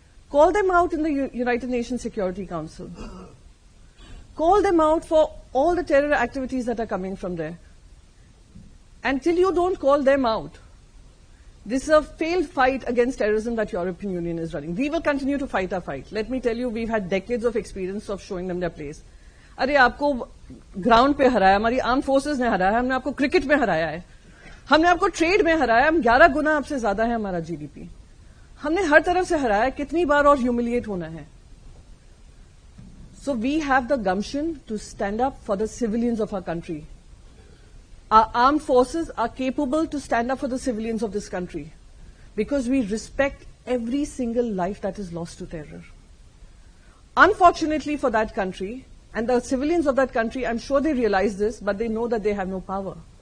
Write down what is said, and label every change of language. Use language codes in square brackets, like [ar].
[en] Call them out in the United Nations Security Council. Call them out for all the terror activities that are coming from there. Until you don't call them out, this is a failed fight against terrorism that European Union is running. We will continue to fight our fight. Let me tell you, we've had decades of experience of showing them their place. [ur] ارے آپ کو ground پہ ہرایا, ہماری arm forces نے ہرایا, ہم نے آپ کو cricket میں ہرایا ہے, ہم نے آپ کو ٹریڈ میں ہرایا, ہم 11 گنا آپ سے زیادہ ہے ہمارا جی ڈی پی, ہم نے ہر طرف سے ہرایا, کتنی بار اور ہیوملیٹ ہونا ہے. [en] So we have the gumption to stand up for the civilians of our country. Our armed forces are capable to stand up for the civilians of this country because we respect every single life that is lost to terror. Unfortunately for that country, and the civilians of that country, I'm sure they realize this, but they know that they have no power.